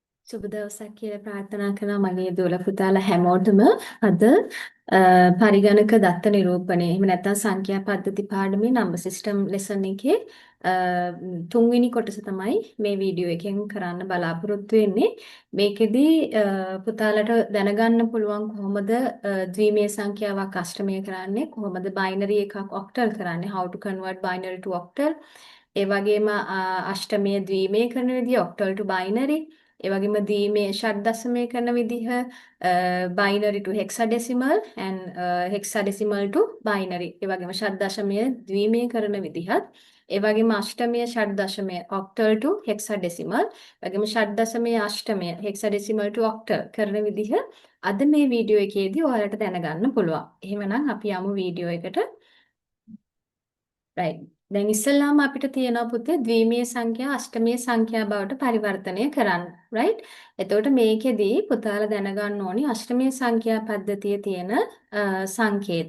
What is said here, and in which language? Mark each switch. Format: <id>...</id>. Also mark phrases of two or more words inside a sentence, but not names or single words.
<si>සුබ දවසක් කියලා ප්‍රාර්ථනා කරනවා මගේ දුවලා පුතාලා හැමෝටම අද පරිගණක දත්ත නිරූපණය එහෙම නැත්නම් සංඛ්‍යා පද්ධති පාඩමේ</si> <en>number system lesson</en> <si>එකේ අ, තුන්වෙනි කොටස තමයි මේ වීඩියෝ එකෙන් කරන්න බලාපොරොත්තු වෙන්නේ. මේකෙදි පුතාලට දැනගන්න පුළුවන් කොහොමද ද්විමේය සංඛ්‍යාවක් අෂ්ටමය කරන්නේ, කොහොමද බයිනරි එකක් ඔක්ටල් කරන්නේ,</si> <en>how to convert binary to octal.</en> <si>ඒ වගේම අෂ්ටමය ද්විමේය කරන විදිය</si> <en>octal to binary.</en> <si>ඒ වගේම දීමේ ෂඩ් දශමය කරන විදිහ</si> <en>binary to hexadecimal and hexadecimal to binary.</en> <si>ඒ වගේම ෂඩ් දශමය ද්විමේය කරන විදිහත් ඒ වගේම අෂ්ටමය ෂඩ් දශමය</si> <en>octal to hexadecimal.</en> <si>ඒ වගේම ෂඩ් දශමය අෂ්ටමය</si> <en>hexadecimal to octal</en> <si>කරන විදිහ අද මේ වීඩියෝ එකේදී ඔයාලට දැනගන්න පුළුවන්. එහෙමනම් අපි යමු වීඩියෝ එකට. right. දැන් ඉස්සෙල්ලාම අපිට තියෙනවා පුතේ ද්විමේය සංඛ්‍යා අෂ්ටමේය සංඛ්‍යා බවට පරිවර්තනය කරන්න. right. එතකොට මේකෙදී පුතාලා දැනගන්න ඕනි අෂ්ටමේය සංඛ්‍යා පද්ධතියේ තියෙන සංකේත.</si>